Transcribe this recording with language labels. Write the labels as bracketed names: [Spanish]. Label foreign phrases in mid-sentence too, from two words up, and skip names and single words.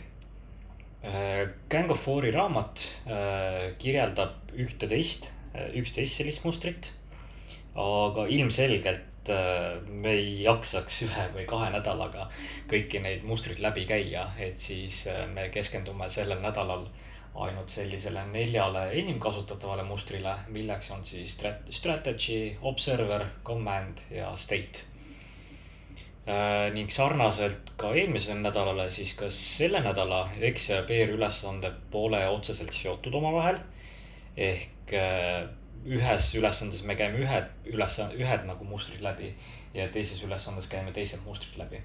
[Estonian] Gang of Fouri raamat kirjeldab 11 sellist mustrit, aga ilmselgelt me ei jaksaks 1 või 2 nädalaga kõiki neid mustrid läbi käia, et siis me keskendume sellel nädalal ainult sellisele 4 enim kasutatavale mustrile, milleks on siis strategy, observer, command ja state. Ning sarnaselt ka eelmisel nädalale, siis ka selle nädala X ja PR ülesanded pole otseselt seotud omavahel. Ehk ühes ülesandes me käime ühed nagu mustrid läbi ja teises ülesandes käime teised mustrid läbi.